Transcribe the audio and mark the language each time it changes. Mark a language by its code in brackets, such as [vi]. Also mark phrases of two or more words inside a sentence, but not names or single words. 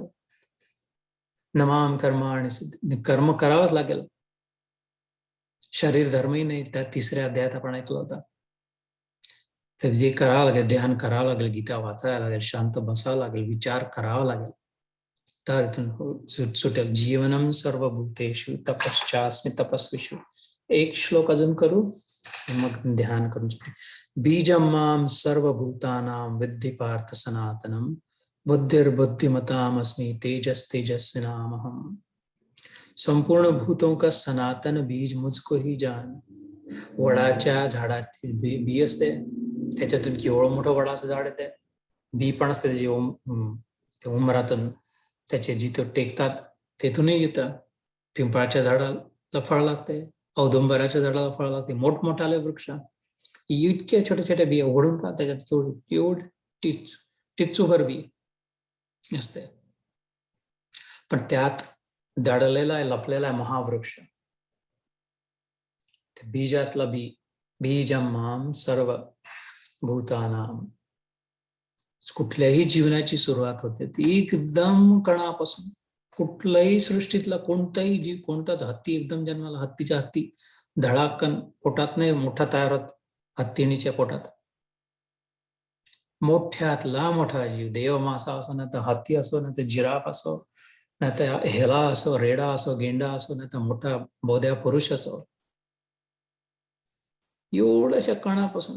[mr] नमाम कर्म आणि कर्म करावंच लागेल. शरीर धर्मही नाही, त्या 3ऱ्या अध्यायात आपण ऐकलं होतं. तर जे करावं लागेल, ध्यान करावं लागेल, गीता वाचायला लागेल, शांत बसावं लागेल, विचार करावा लागेल, तर इथून सुटेल. [sa] जीवनम सर्वभूतेषु तपश्चास्मि तपस्विषु. [mr] एक श्लोक अजून करू, मग ध्यान करून सुटेल. [sa] बीजं मां सर्वभूतानां विद्धि पार्थ सनातनम, बुद्धिर्बुद्धिमतामस्मि तेजस्तेजस्विनामहम्. [hi] संपूर्ण भूतों का सनातन बीज मुझको ही जान. [mr] वडाच्या झाडाची बी असते, त्याच्यातून केवढं मोठं वडाचं झाड येते, बी पण असते त्याची उमरातून, त्याचे जिथं टेकतात तेथूनही येतं. पिंपळाच्या झाडाला फळ लागते, औदुंबराच्या झाडाला फळ लागते, मोठमोठाले वृक्ष. इतक्या छोट्या छोट्या बिया ओढून पहा, त्याच्यात एवढी टिचूभर बी असते, पण त्यात दडलेला आहे, लपलेला आहे महावृक्ष. बीजातला बी. [sa] बीजं मां सर्व भूतानां. [mr] कुठल्याही जीवनाची सुरुवात होते ती एकदम कणापासून. कुठलाही सृष्टीतला कोणताही जीव, कोणताच हत्ती एकदम जन्माला, हत्तीच्या हत्ती धडाकन पोटात नाही मोठा तयार होत, हत्तीणीच्या पोटात. मोठ्यातला मोठा जीव, देव मासा असो, ना तर हत्ती असो, ना तर जिराफ असो, ना तर हेला असो, रेडा असो, गेंडा असो, ना तर मोठा बोध्या पुरुष असो, एवढ्याशा कणापासून.